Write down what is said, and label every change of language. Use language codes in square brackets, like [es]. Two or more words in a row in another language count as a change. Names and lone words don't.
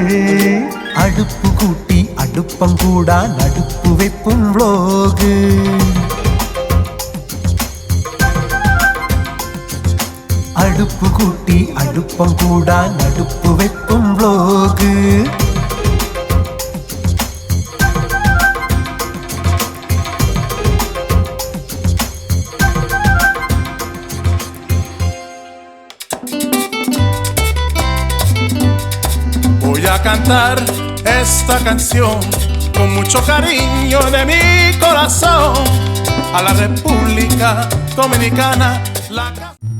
[ml] അടുപ്പ് കൂട്ടി അടുപ്പം കൂടാൻ അടുപ്പ് വെപ്പും വ്ലോഗ്. അടുപ്പ് കൂട്ടി അടുപ്പം കൂടാൻ അടുപ്പ് വെപ്പും വ്ലോഗ്. [es] Voy a cantar esta canción con mucho cariño de mi corazón a la República Dominicana.